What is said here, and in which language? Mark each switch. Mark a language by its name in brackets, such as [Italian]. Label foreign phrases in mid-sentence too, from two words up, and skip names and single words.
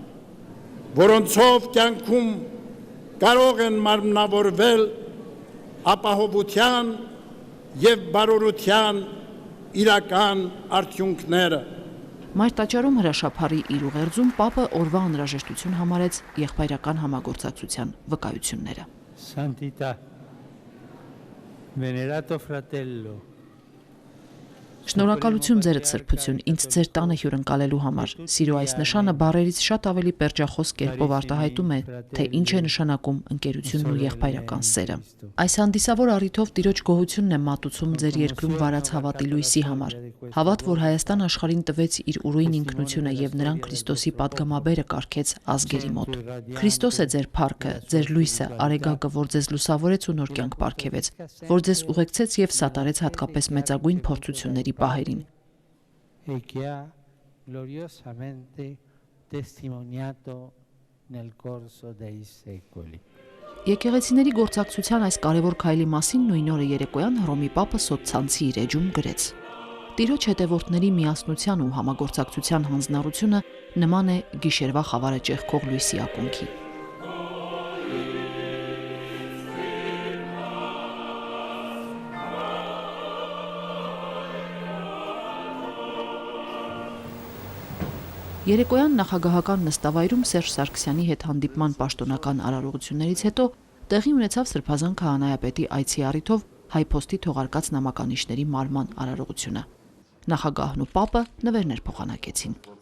[Armenian] որոնցով կյանքում կարող են մարմնավորվել ապահովության եւ բարօրության իրական արդյունքները։ Մայր տաճարում հրաշափառի իր ուղերձում Պապը օրվա անհրաժեշտություն համարեց եղբայրական համագործակցության վկայությունները։ [Italian] Santità, venerato fratello. [Armenian] Շնորհակալություն ձերդ սրբություն, ինձ ձեր տանը հյուրընկալելու համար։ Սիրո այս նշանը բառերից շատ ավելի պերճախոս կերպով արտահայտում է, թե ինչ է նշանակում ընկերությունն ու եղբայրական սերը։ Այս հանդիսավոր առիթով Տիրոջ գոհությունն եմ մատուցում ձեր երկրում վարած հավատի լույսի համար։ Հավատ, որ Հայաստան աշխարհին տվեց իր ուրույն ինքնությունը եւ նրան Քրիստոսի պատգամաբերը կարգեց ազգերի մոտ։ Քրիստոս է ձեր փառքը, ձեր լույսը, արեգակը, որ ձեզ լուսավորեց ու նոր կյանք պարգևեց, որ ձեզ ուղեկցեց եւ սատարեց հատկապես մեծագույն փորձությունների պահերին։ [Italian] E che ha gloriosamente testimoniato nel corso dei secoli. [Armenian] Եկեղեցիների գործակցության այս կարևոր քայլի մասին նույն օրը երեկոյան Հռոմի Պապը սոցցանցի իր էջում գրեց. Տիրոջ հետևորդների միասնության ու համագործակցության հանձնառությունը նման է գիշերվա խավարը ճեղքող լույսի ակունքի։ Երեկոյան նախագահական նստավայրում Սերժ Սարգսյանի հետ հանդիպման պաշտոնական արարողություններից հետո տեղի ունեցավ Սրբազան քահանայապետի այցի առիթով հայփոստի թողարկած նամականիշների մարման արարողությունը։ Նախագահն ու Պապը նվերներ փոխանակեցին։